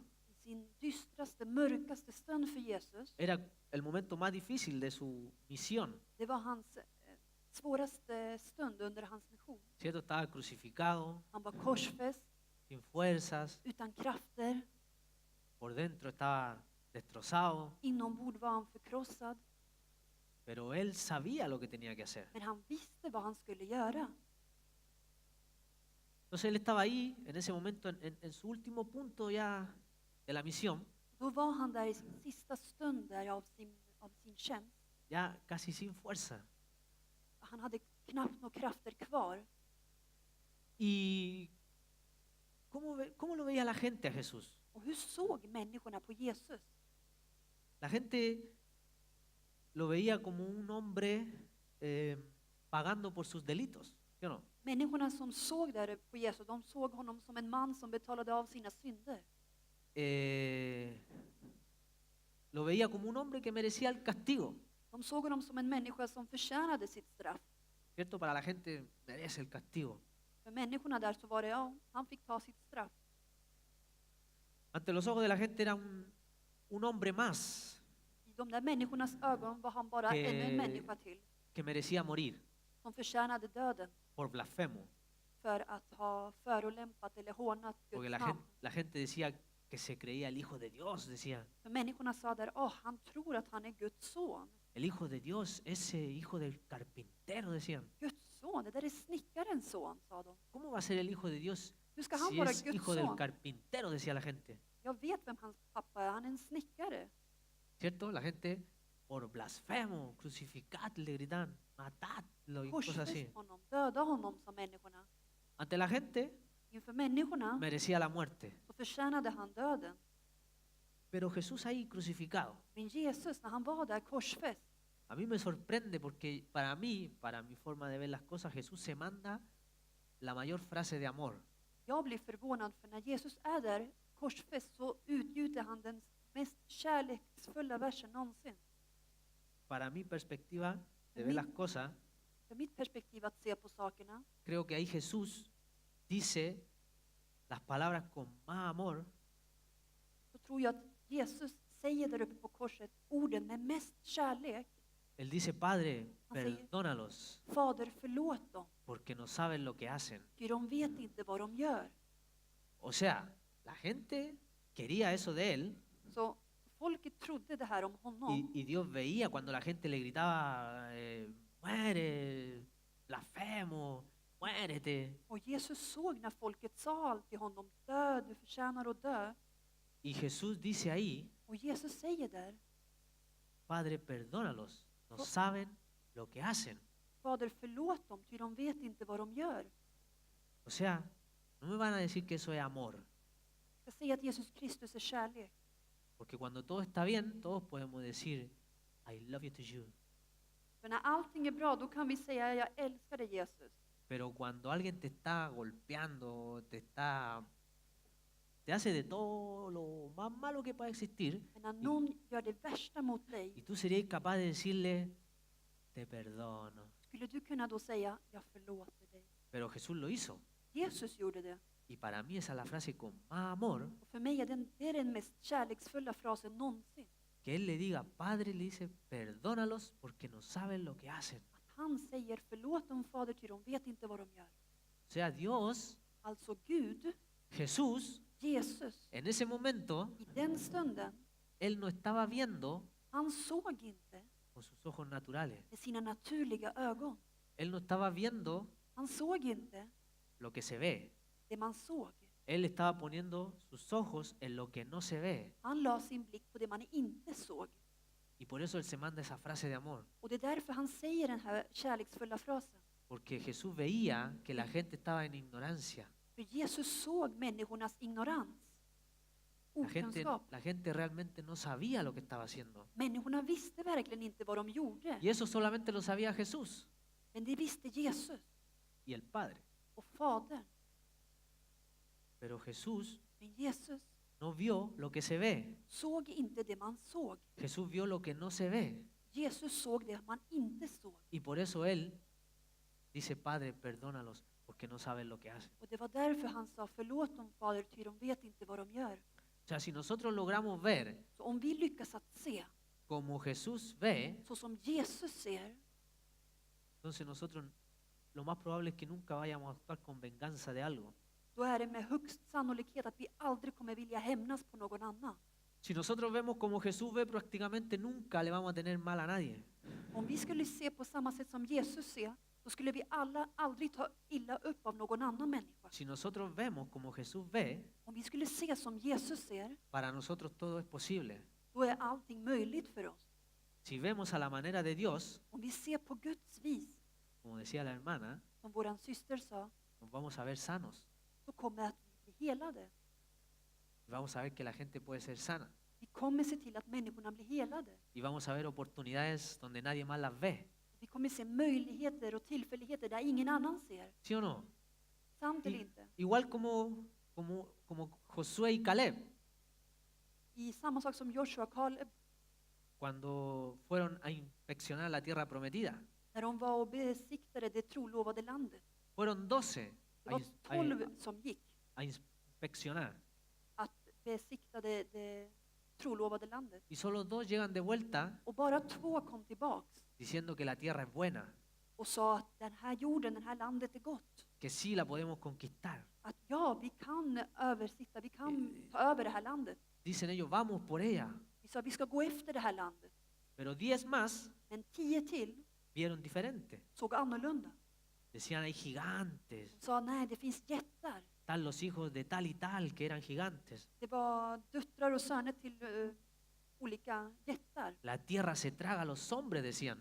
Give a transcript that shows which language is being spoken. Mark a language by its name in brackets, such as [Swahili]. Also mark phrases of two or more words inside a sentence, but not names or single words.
[Swedish] i sin dystraste, mörkaste stund för Jesus, [Spanish] Era el momento más difícil de su misión. [Swedish] det var hans svåraste stund under hans mission. [Spanish] ¿Cierto? Estaba crucificado, [Swedish] Han var korsfäst, [Spanish] sin fuerzas, [Swedish] utan krafter. [Spanish] por dentro estaba destrozado, [Swedish] Inombords var han förkrossad, [Spanish] pero él sabía lo que tenía que hacer. [Swedish] men han visste vad han skulle göra. [Spanish] Entonces él estaba ahí, en ese momento, en su último punto ya de la misión, [Swedish] Då var han där i sin sista stund där av sin tjänst. [Spanish] ya casi sin fuerza. [Swedish] Han hade knappt några krafter kvar. [Spanish] ¿Y cómo lo veía la gente a Jesús? [Swedish] Och hur såg människorna på Jesus? [Spanish] La gente lo veía como un hombre pagando por sus delitos, ¿sí o no? [Swedish] Människorna som såg där på Jesus, de såg honom som en man som betalade av sina synder. [Spanish] Lo veía como un hombre que merecía el castigo, [Swedish] De såg honom som en människa som förtjänade sitt straff. [Spanish] ¿cierto? Para la gente merece el castigo. [Swedish] För människorna där så var det, ja, han fick ta sitt straff. [Spanish] Ante los ojos de la gente era un hombre más [Swedish] I de där människornas ögon var han bara ännu en människa till, [Spanish] que merecía morir [Swedish] som förtjänade döden [Spanish] por blasfemo, [Swedish] för att ha förolämpat eller hånat [Spanish] porque [Swedish] Guds namn. [Spanish] la gente decía que se creía el Hijo de Dios, decía, [Swedish] För människorna sa där, han tror att han är Guds son. [Spanish] el Hijo de Dios, ese hijo del carpintero, decían. [Swedish] Guds son, det där är snickarens son, sa de. [Spanish] ¿Cómo va a ser el Hijo de Dios [Swedish] Hur ska han [Spanish] si [Swedish] vara [Spanish] es [Swedish] Guds [Spanish] hijo del [Swedish] son? [Spanish] carpintero? Decía la gente, [Swedish] Jag vet vem hans pappa är, han är en snickare. [Spanish] ¿cierto? La gente por blasfemo, crucificadle, gritan, matadlo y cosas así. [Swedish] Korsfäst honom, döda honom, sa människorna. [Spanish] Ante la gente [Swedish] Inför människorna [Spanish] merecía la muerte, [Swedish] så förtjänade han döden. [Spanish] pero Jesús ahí crucificado. [Swedish] Men Jesus, när han var där korsfäst, [Spanish] A mí me sorprende porque para mí, para mi forma de ver las cosas, Jesús se manda la mayor frase de amor. [Swedish] jag blir förvånad för när Jesus är där korsfäst så utgjuter han den mest kärleksfulla versen någonsin. [Spanish] Para mi perspectiva de ver Mi- las cosas, [Swedish] För mitt perspektiv att se på sakerna, [Spanish] creo que ahí Jesús dice las palabras con más amor [Swedish] så tror jag att Jesus säger där uppe på korset orden med mest kärlek. [Spanish] Él dice, Padre, [Swedish] Han säger, [Spanish] perdónalos, [Swedish] Fader, förlåt dem, [Spanish] porque no saben lo que hacen. [Swedish] ty de vet inte vad de gör. [Spanish] O sea, la gente quería eso de él [Swedish] Så folket trodde det här om honom. [Spanish] y Dios veía cuando la gente le gritaba, muere, blasfemo, muérete. [Swedish] Och Jesus såg när folket sa allt till honom, dö, du förtjänar att dö. [Spanish] Y Jesús dice ahí, [Swedish] Och Jesus säger där, [Spanish] Padre, perdónalos, no saben lo que hacen. [Swedish] Fader, förlåt dem, ty de vet inte vad de gör. [Spanish] O sea, no me van a decir que eso es amor, [Swedish] Jag säger att Jesus Kristus är kärlek. [Spanish] porque cuando todo está bien, todos podemos decir, [English] I love you to you. [Swedish] För när allting är bra, då kan vi säga, jag älskar dig Jesus. [Spanish] Pero cuando alguien te está golpeando, te hace de todo lo más malo que pueda existir, [Swedish] Men när någon gör det värsta mot [Spanish] y [Swedish] dig, [Spanish] tú serías capaz de decirle, te perdono. [Swedish] skulle du kunna då säga, jag förlåter dig. [Spanish] Pero Jesús lo hizo. [Swedish] Jesus gjorde det. [Spanish] Y para mí esa es la frase con más amor, [Swedish] Och för mig är det är den mest kärleksfulla frasen någonsin. [Spanish] que Él le diga, Padre, le dice, perdónalos porque no saben lo que hacen. [Swedish] Att han säger, förlåt dem Fader, ty de vet inte vad de gör. [Spanish] O sea, Dios, [Swedish] Alltså Gud, [Spanish] Jesús, [Swedish] Jesus, [Spanish] en ese momento, [Swedish] i den stunden, [Spanish] Él no estaba viendo [Swedish] han såg inte [Spanish] con sus ojos naturales. [Swedish] med sina naturliga ögon. [Spanish] Él no estaba viendo [Swedish] Han såg inte [Spanish] lo que se ve. [Swedish] det man såg. [Spanish] Él estaba poniendo sus ojos en lo que no se ve. [Swedish] Han la sin blick på det man inte såg. [Spanish] Y por eso Él se manda esa frase de amor. [Swedish] Och det är därför han säger den här kärleksfulla frasen. [Spanish] Porque Jesús veía que la gente estaba en ignorancia. [Swedish] För Jesus såg människornas ignorans, okunskap. [Spanish] La gente realmente no sabía lo que estaba haciendo. [Swedish] Människorna visste verkligen inte vad de gjorde. [Spanish] Y eso solamente lo sabía Jesús [Swedish] Men det visste Jesus [Spanish] y el Padre. [Swedish] och Fadern. [Spanish] Pero Jesús [Swedish] Men Jesus [Spanish] no vio lo que se ve. [Swedish] såg inte det man såg. [Spanish] Jesús vio lo que no se ve. [Swedish] Jesus såg det man inte såg. [Spanish] Y por eso Él dice, Padre, perdónalos porque no saben lo que hacen. [Swedish] Och det var därför han sa, förlåt dem Fader, ty de vet inte vad de gör. [Spanish] O sea, si nosotros logramos ver [Swedish] Så om vi lyckas att se [Spanish] como Jesús ve, [Swedish] så som Jesus ser, [Spanish] entonces nosotros lo más probable es que nunca vayamos a actuar con venganza de algo. [Swedish] då är det med högst sannolikhet att vi aldrig kommer vilja hämnas på någon annan. [Spanish] Si nosotros vemos como Jesús ve, prácticamente nunca le vamos a tener mal a nadie. [Swedish] Om vi skulle se på samma sätt som Jesus ser, då skulle vi alla aldrig ta illa upp av någon annan människa. [Spanish] Si nosotros vemos como Jesús ve, [Swedish] Om vi skulle se som Jesus ser, [Spanish] para nosotros todo es posible. [Swedish] då är allting möjligt för oss. [Spanish] Si vemos a la manera de Dios, [Swedish] Om vi ser på Guds vis, [Spanish] como decía la hermana, [Swedish] som våran syster sa, [Spanish] nos vamos a ver sanos. [Swedish] så kommer att vi bli helade. [Spanish] Vamos a ver que la gente puede ser sana. [Swedish] Vi kommer se till att människorna blir helade. [Spanish] Y vamos a ver oportunidades donde nadie más las ve. [Swedish] Vi kommer se möjligheter och tillfälligheter där ingen annan ser. [Spanish] ¿Sí o no? [Swedish] Sant eller [Spanish] Y- [Swedish] inte? [Spanish] igual como Josué y Caleb, [Swedish] I samma sak som Joshua och Kaleb, [Spanish] cuando fueron a inspeccionar la tierra prometida. [Swedish] när de var och besiktade det trolovade landet. [Spanish] Fueron 12 [Swedish] Det var 12 som gick [Spanish] a inspeccionar. [Swedish] att besikta det trolovade landet. [Spanish] Y solo 2 llegan de vuelta [Swedish] Och bara 2 kom tillbaks [Spanish] diciendo que la tierra es buena, [Swedish] och sa att den här jorden, det här landet är gott. [Spanish] que sí la podemos conquistar. [Swedish] Att ja, vi kan översitta, vi kan ta över det här landet. [Spanish] Dicen ellos, vamos por ella. [Swedish] Vi sa vi ska gå efter det här landet. [Spanish] Pero 10 más [Swedish] Men 10 till [Spanish] vieron diferente. [Swedish] såg annorlunda. [Spanish] Decían, hay gigantes. [Swedish] De sa nej, det finns jättar. [Spanish] Están los hijos de tal y tal que eran gigantes. [Swedish] Det var döttrar och söner till olika jättar. [Spanish] La tierra se traga a los hombres, decían.